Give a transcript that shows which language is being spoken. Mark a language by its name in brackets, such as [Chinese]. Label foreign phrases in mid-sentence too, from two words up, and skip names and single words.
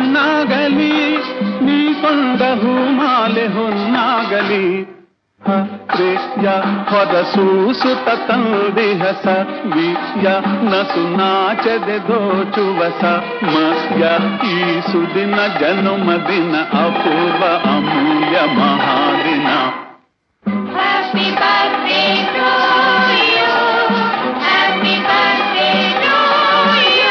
[Kannada] ಹಣ್ಣಾಗಲಿ ನೀ ಕೊಂಡ ಹೂ ಮಾಲೆ ಹೊನ್ನಾಗಲಿ ರೆಯ ಹೊರಸೂಸುತ್ತ ತಂದಿಹ ಸವಿಯ ನಸು ನಾಚದೆ ದೋಚುವ ಸಮಯ ಈ ಸುದಿನ ಜನುಮದಿನ ಅಪೂರ್ವ ಅಮೂಲ್ಯ ಮಹಾದಿನ. [English] Happy birthday to you. Happy birthday to you.